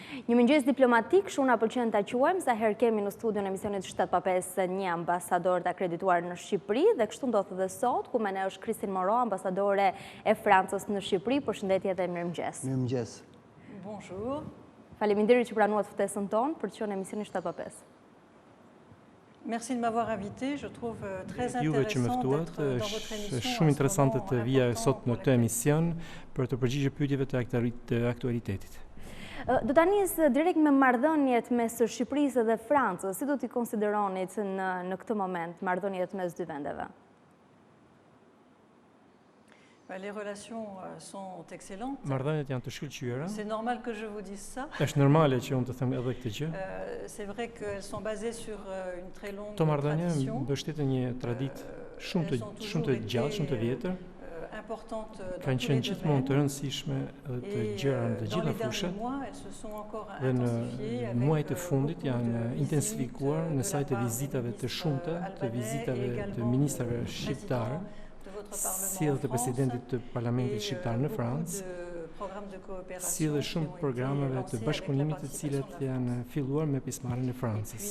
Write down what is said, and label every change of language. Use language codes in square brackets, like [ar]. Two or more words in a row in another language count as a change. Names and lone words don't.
[sq] Një mëngjes diplomatik, shuna pëlqen ta quajmë, sa herë kemi në studion emisionit 7-5 një ambasador të akredituar në Shqipëri, dhe kështu ndodh edhe sot, ku me ne është Christine Moreau, ambasadore e Francës në Shqipëri. Përshëndetje dhe mirëmëngjes. Mirëmëngjes. [fr] Bonjour. [sq] Faleminderit që pranuat ftesën tonë për të qenë në emisionin 7-5. [fr] Merci de m'avoir invité. Je trouve très [sq] Juve që më [fr] intéressant [sq] ftuat, [fr] d'être dans votre émission. [sq] është shumë interesante të vija sot në këtë emision për të përgjigjur pyetjeve të aktualitetit. Do ta nis direkt me marrëdhëniet mes Shqipërisë dhe Francës. Si do t'i konsideronit në këtë moment marrëdhëniet mes dy vendeve? [fr] Les relations sont excellentes. [sq] Marrëdhëniet janë të shkëlqyera. [fr] C'est normal que je vous dise ça. [sq] Është normale që unë të them edhe këtë gjë. [fr] C'est vrai qu'elles sont basées sur une très longue [sq] Këto marrëdhënie [fr] tradition. [sq] mbështeten një traditë shumë të gjatë, shumë të vjetër. Kanë qenë gjithmonë të rëndësishme dhe të gjëra në të gjitha fushat. Dhe në muajt e fundit janë intensifikuar në sajt e vizitave të shumta, të vizitave të ministrave shqiptarë, si edhe të presidentit të parlamentit shqiptar në Francë, si edhe shumë programeve të bashkëpunimit të cilat janë filluar me pjesëmarrjen e Francës.